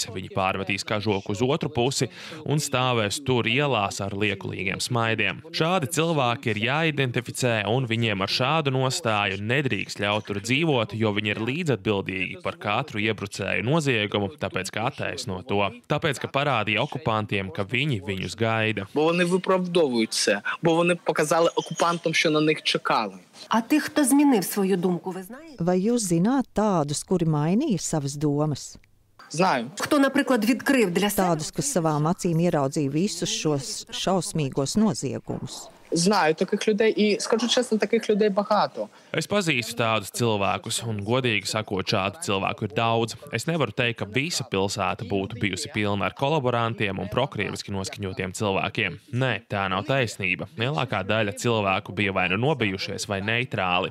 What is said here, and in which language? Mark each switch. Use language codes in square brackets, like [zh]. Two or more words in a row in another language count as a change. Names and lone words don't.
[lv] Viņi pārmetīs kažoku uz otru pusi un stāvēs tur ielās ar liekulīgiem smaidiem. Šādi cilvēki ir jāidentificē, un viņiem ar šādu nostāju nedrīkst ļaut tur dzīvot, jo viņi ir līdzatbildīgi par katru iebrucēju noziegumu, tāpēc ka attaisno to. Tāpēc, ka parādīja okupantiem, ka viņi viņus gaida. [uk] Бо вони виправдовують це, бо вони показали окупантам, що на них чекали. А тих, хто змінив свою думку, ви знаєте? [lv] Vai jūs zināt tādus, kuri mainīja savas domas? [uk] Знаю. Хто, наприклад, відкрив для себе? [lv] Tādus, kas savām acīm ieraudzīja visus šos šausmīgos noziegumus. [uk] Знаю таких людей і, скажу чесно, таких людей багато. [lv] Es pazīstu tādus cilvēkus, un godīgi sakot, šādu cilvēku ir daudz. Es nevaru teikt, ka visa pilsēta būtu bijusi pilna ar kolaborantiem un prokrieviski noskaņotiem cilvēkiem. Nē, tā nav taisnība. Lielākā daļa cilvēku bija vai nu nobijušies, vai neitrāli.